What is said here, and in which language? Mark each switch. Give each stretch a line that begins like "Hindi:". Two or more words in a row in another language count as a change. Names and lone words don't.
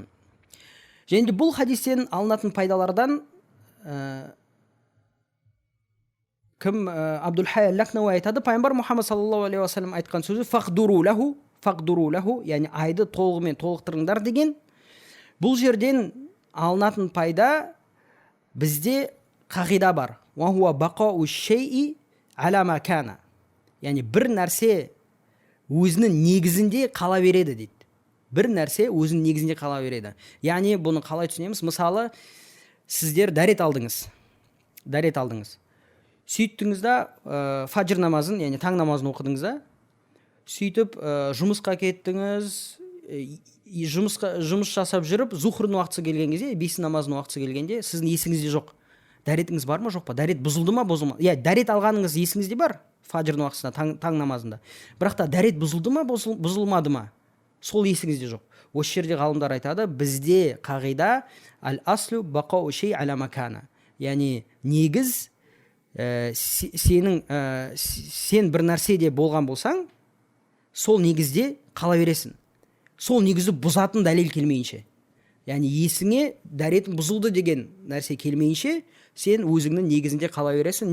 Kazakh: Және де бұл хадистен алынатын пайдалардан кім Абдул Хай ал-Лакнауи айтады, пайғамбар Мұхаммад
Arabic: صلى الله عليه وسلم
Kazakh: айтқан сөзі
Arabic: فاقدروا له,
Kazakh: яғни айды толығымен толықтырыңдар деген. Бұл жерден алынатын пайда, бізде қағида бар.
Arabic: وهو بقاء الشيء على ما كان.
Kazakh: Яғни бір нәрсе өзінің негізінде қала береді дейді. Бір нәрсе өзінің негізінде қала береді. Яғни бұны қалай түсінеміз? Мысалы, сіздер дәрет алдыңыз. сөйттіңіз да фаджр намазын, яғни таң намазын оқыдыңыз да, сөйтіп жұмысқа кеттіңіз, жұмыс жасап жүріп, зухрдың уақытысы келген кезде, бес намазының уақытысы келгенде, сіздің есіңізде жоқ. Дәретіңіз бар ма, жоқ па? Дәрет бұзылды ма, бұзылмады? Иә, дәрет алғаныңыз есіңізде бар, фаджрдың уақытысында, таң намазында. Бірақ та дәрет бұзылды ма, бұзылмады ма? Сол есіңізде жоқ. Осы жерде ғалымдар айтады, бізде қағида
Arabic: الأصل بقاء الشيء على ما كان.
Kazakh: Яғни негіз сен бір нәрседе болған болсаң, сол негізде қала бересің. Сол негізді бұзатын дәлел келмейінше. Яғни есіңе дәретін бұзылды деген нәрсе келмейінше, сен өзіңнің негізінде қала бересің.